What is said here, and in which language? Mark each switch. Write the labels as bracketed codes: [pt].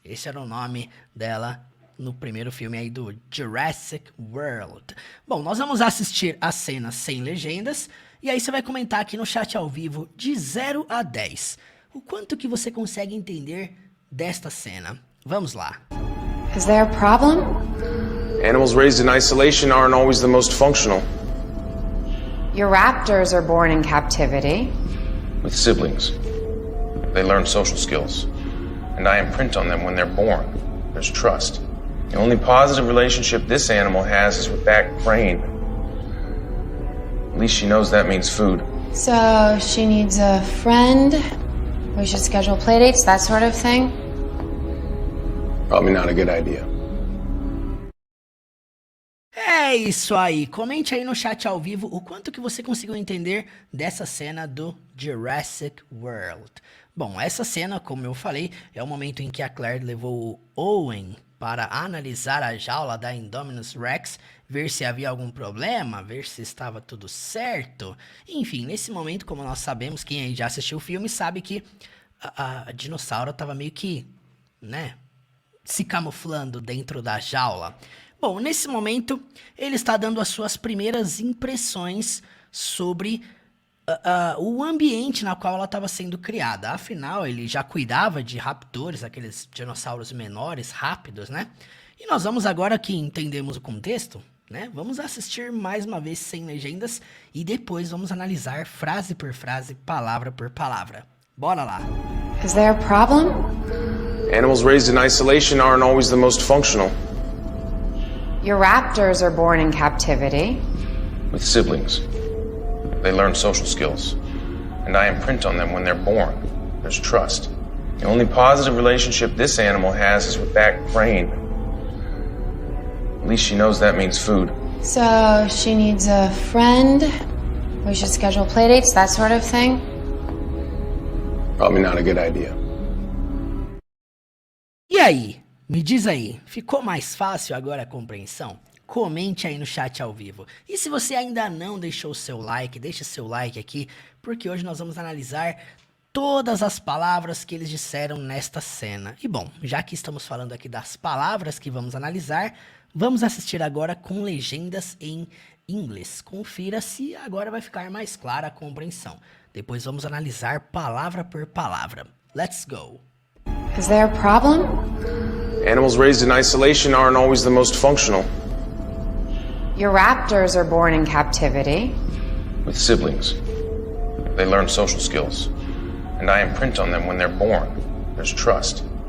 [pt] Esse era o nome dela no primeiro filme aí do Jurassic World. Bom, nós vamos assistir a cena sem legendas. E aí você vai comentar aqui no chat ao vivo de 0 a 10. O quanto que você consegue entender desta cena. Vamos lá. [en] Is there a problem? Animals raised in isolation aren't always the most functional. Your raptors are born in captivity. With siblings, they learn social skills. And I imprint on them when they're born. There's trust. The only positive relationship this animal has is with that crane. At least she knows that means food. So she needs a friend. We should schedule playdates, that sort of thing. Probably not a good idea. [pt] É isso aí. Comente aí no chat ao vivo o quanto que você conseguiu entender dessa cena do Jurassic World. Bom, essa cena, como eu falei, é o momento em que a Claire levou o Owen para analisar a jaula da Indominus Rex, ver se havia algum problema, ver se estava tudo certo. Enfim, nesse momento, como nós sabemos, quem aí já assistiu o filme sabe que a dinossauro estava meio que, né, se camuflando dentro da jaula. Bom, nesse momento, ele está dando as suas primeiras impressões sobre o ambiente na qual ela estava sendo criada. Afinal, ele já cuidava de raptores, aqueles dinossauros menores, rápidos, né? E nós vamos agora que entendemos o contexto, né? Vamos assistir mais uma vez sem legendas e depois vamos analisar frase por frase, palavra por palavra. Bora lá! [en] Is there a problem? Animals raised in isolation aren't always the most functional. Your raptors are born in captivity. With siblings, they learn social skills. And I imprint on them when they're born. There's trust. The only positive relationship this animal has is with that crane. At least she knows that means food. So she needs a friend. We should schedule playdates, that sort of thing. Probably not a good idea. [pt] E aí? Me diz aí, ficou mais fácil agora a compreensão? comente aí no chat ao vivo. E se você ainda não deixou o seu like, deixe seu like aqui, porque hoje nós vamos analisar todas as palavras que eles disseram nesta cena. E bom, já que estamos falando aqui das palavras que vamos analisar, vamos assistir agora com legendas em inglês. Confira se agora vai ficar mais clara a compreensão. Depois vamos analisar palavra por palavra. [en] Let's go! Is there a problem? Animals raised in isolation aren't always the most functional. Your raptors are born in captivity. With siblings, they learn social skills, and I imprint on them when they're born. There's trust.